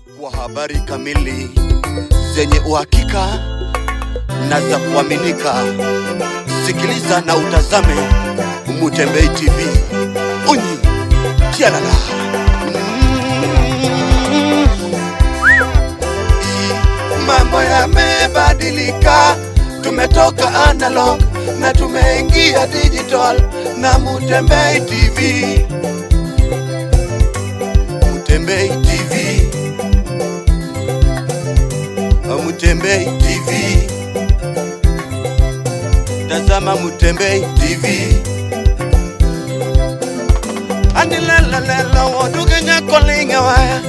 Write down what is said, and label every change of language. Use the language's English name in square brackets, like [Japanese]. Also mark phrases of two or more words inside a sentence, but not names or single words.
[Swahili] Kwa habari kamili zenye uhakika na za kuaminika, sikiliza na utazame Mutembei TV. Unyi tialala. Mambo yamebadilika, tumetoka analog na tumeingia digital na Mutembei TV. Mutembei TV. Mutembei TV. Tazama Mutembei TV. Ani la wodugenya kolinga waya.